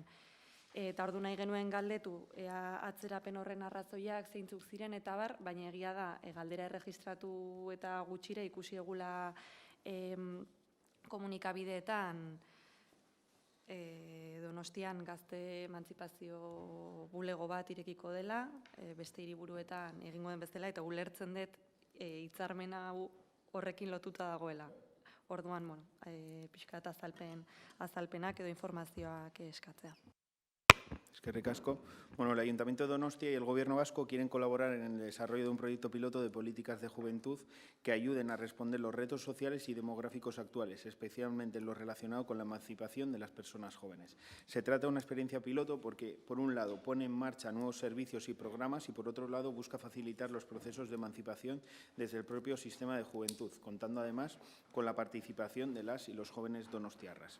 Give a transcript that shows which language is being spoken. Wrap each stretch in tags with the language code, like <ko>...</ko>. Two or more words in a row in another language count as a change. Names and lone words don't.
<eu>Eta ordu nahi genuen galdetu, ea atzerapen horren arrazoiak zeintzuk ziren eta bar, baina egia da, galdera erregistratu eta gutxire ikusi egula komunikabideetan Donostian gazte emantzipazio bulego bat irekiko dela, beste hiriburuetan egingo den bezala, eta ulertzen dut hitzarmen hau horrekin lotuta dagoela. Orduan, pixka eta azalpenak edo informazioak eskatzea. Eskerrik asko.</eu> <es>Bueno, el Ayuntamiento de Donostia y el Gobierno vasco quieren colaborar en el desarrollo de un proyecto piloto de políticas de juventud que ayuden a responder los retos sociales y demográficos actuales, especialmente en lo relacionado con la emancipación de las personas jóvenes. Se trata de una experiencia piloto porque, por un lado, pone en marcha nuevos servicios y programas y, por otro lado, busca facilitar los procesos de emancipación desde el propio sistema de juventud, contando además con la participación de las y los jóvenes donostiarras.</es>